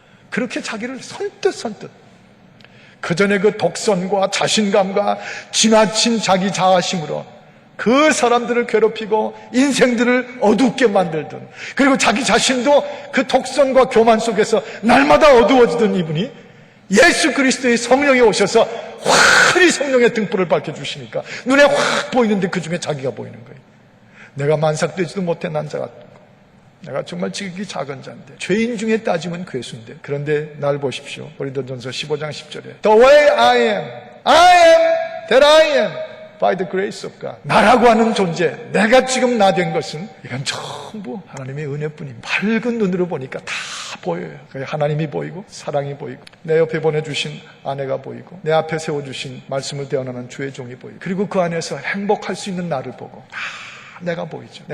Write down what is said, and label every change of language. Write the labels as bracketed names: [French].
[Korean] 그렇게 자기를 선뜻 그전에 그 독선과 자신감과 지나친 자기 자아심으로 그 사람들을 괴롭히고 인생들을 어둡게 만들던 그리고 자기 자신도 그 독선과 교만 속에서 날마다 어두워지던 이분이 예수 그리스도의 성령이 오셔서 환히 성령의 등불을 밝혀주시니까 눈에 확 보이는데 그 중에 자기가 보이는 거예요. 내가 만삭되지도 못해 난 자 같고 내가 정말 지극히 작은 자인데 죄인 중에 따지면 괴수인데 그런데 날 보십시오. 고린도전서 15장 10절에 [English] The way I am that I am by the grace of God. [Korean] 나라고 하는 존재, 내가 지금 나 된 것은 이건 전부 하나님의 은혜뿐입니다. 밝은 눈으로 보니까 다 보여요. 하나님이 보이고 사랑이 보이고 내 옆에 보내주신 아내가 보이고 내 앞에 세워주신 말씀을 대언하는 주의 종이 보이고 그리고 그 안에서 행복할 수 있는 나를 보고 다 내가 보이죠.